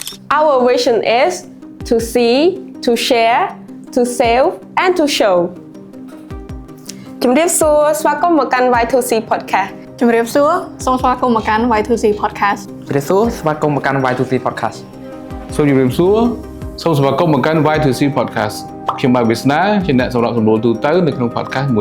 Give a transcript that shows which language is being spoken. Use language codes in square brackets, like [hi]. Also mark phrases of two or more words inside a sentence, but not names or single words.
[en] Our vision is to see, to share, to save, and to show. [km] ជំរាបសួរស្វាគមន៍មកកាន់ Y2C podcast ជំរាបសួរសូមស្វាគមន៍មកកាន់ Y2C podcast ជំរាបសួរស្វាគមន៍មកកាន់ Y2C podcast សូមជម្រាបសួរសូមស្វាគមន៍មកកាន់ Y2C podcast ខ្ញុំបាទវាសនាជាអ្នកសម្របសម្រួលទូទៅនៅក្នុង podcast មួយ